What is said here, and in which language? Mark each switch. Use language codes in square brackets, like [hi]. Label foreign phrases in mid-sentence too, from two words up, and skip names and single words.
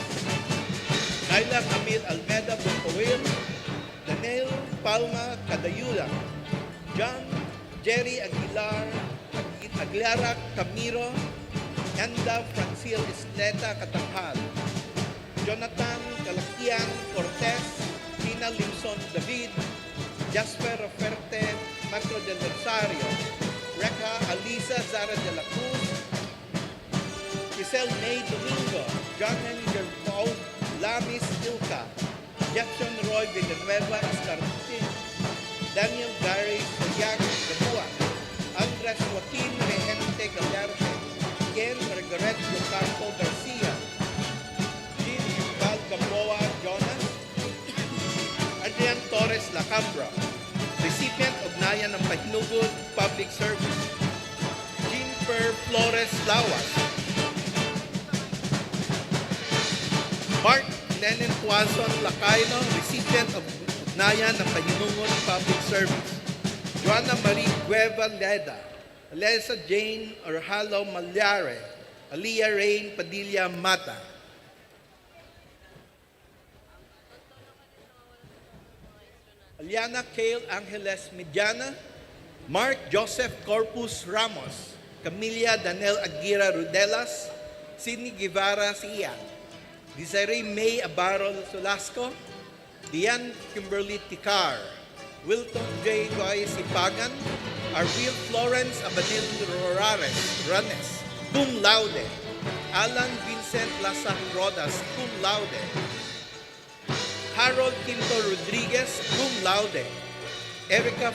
[en] Naila Camille Almeda Bucoil, Daniel Palma Cadayula, John Jerry Aguilara Camiro, Yanda Francil Isleta Katanghal, Jonathan Calaquian Cortez, Tina Limson David, Jasper Oferte Macro del Rosario, Reca Alisa Zara de la Cruz, Giselle May Domingo, John Gerpaud Lamis Ilka, Jackson Roy Villanueva Escartin, Daniel Gary Oyac Gabua, Andres Joaquin Regente Gallarte, Ken Margaret Locampo Garcia, Jean Yuval Gamboa Jonas, Adrian Torres Lacambra, recipient of Nayan ng Pahinugod Public Service, Jean Per Flores Lawas, Mark Lenin Tuazon Lacaino, recipient of Nayan ng Pahinugod Public Service, Joanna Marie Gueva Leda, Alesa Jane Orhalo Malyare, Aliyah Rain Padilla Mata. Aliana Cale Angeles Mediana, Mark Joseph Corpus Ramos, Camilla Danel Aguirre Rudelas, Sidney Guevara Sia, Desiree May Abarol Solasco, Diane Kimberly Ticar, Wilton J. Goy Sipagan, Arvil Florence Abanil Ranes, [la] cum laude, [en] Alan Vincent Lasak Rodas, [la] cum laude, [en] Harold Quinto Rodriguez, [la] cum laude, [en] Erica